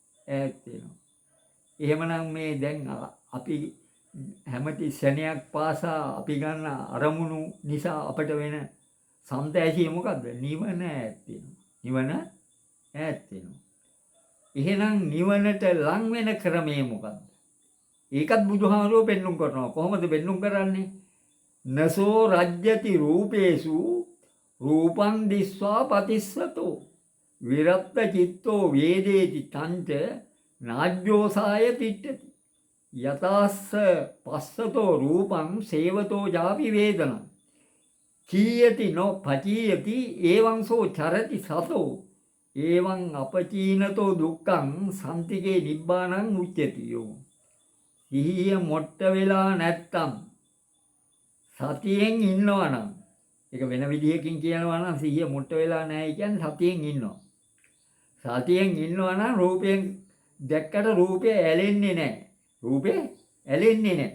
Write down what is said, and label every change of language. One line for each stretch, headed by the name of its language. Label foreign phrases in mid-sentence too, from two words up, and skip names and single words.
Sinhala: එහෙමනම් මේ දැන් අපි හැමති ශරණයක් පාසා අපි ගන්න අරමුණු නිසා අපට වෙන සම්තෑසිය මොකද්ද? නිවන ඈත් වෙනවා. එහෙනම් නිවනට ලං වෙන ක්‍රමය මොකද්ද? ඒකත් බුදුහාමුදුරුවෝ පෙන්눔 කරනවා. කොහොමද පෙන්눔 කරන්නේ?
Pali: නසෝ රජ්‍යති රූපේසු රූපං දිස්වා පතිස්සතෝ විරත්ත චිත්තෝ වේදේති තංච නාජ්ජෝසාය තිට්ඨති යතස්ස පස්සතෝ රූපං සේවතෝ ජාපි වේදනං කීයති නො පචීයති එවං සෝ චරති සතෝ එවං අපචීනතෝ දුක්ඛං සම්තිගේ නිබ්බානං උච්චති.
Sinhala: සිහිය මොට්ට වෙලා නැත්තම් සතියෙන් ඉන්නවා නම්, ඒක වෙන විදිහකින් කියනවා නම් සිහිය මොට්ට වෙලා නැහැ කියන්නේ සතියෙන් ඉන්නවා. සතියෙන් ඉන්නවා නම් රූපයෙන් දැක්කට රූපය ඇලෙන්නේ නැහැ.